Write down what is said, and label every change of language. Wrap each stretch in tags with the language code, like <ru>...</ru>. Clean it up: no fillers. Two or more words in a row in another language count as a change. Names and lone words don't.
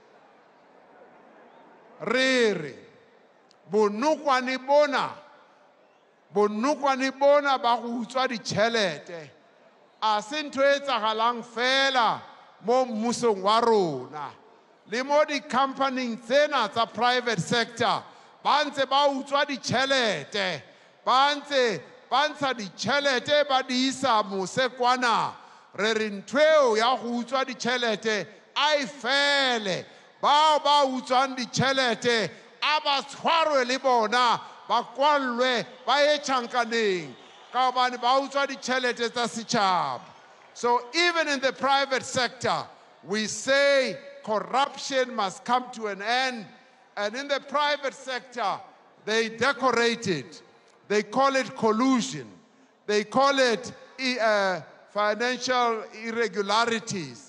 <nso>Rere, bonukwani bona ba go utswa ditšhelete a se ntho e tsagalang fela mo mmusong wa rona, le mo di-companying tsena tsa</nso> <en>private sector</en> <nso>ba ntse ba utswa ditšhelete, ba ntsha ditšhelete ba di isa mose kwana. Re re ntho eo ya go utswa ditšhelete a e fele, bao ba utswang ditšhelete a ba tshwarwe le bona, ba kwallwe ba ye tšhankaneng ka gobane ba utswa ditšhelete tsa setšhaba.</nso> <en>So even in the private sector, we say corruption must come to an end. And in the private sector, they decorate it. They call it collusion. They call it financial irregularities.</en>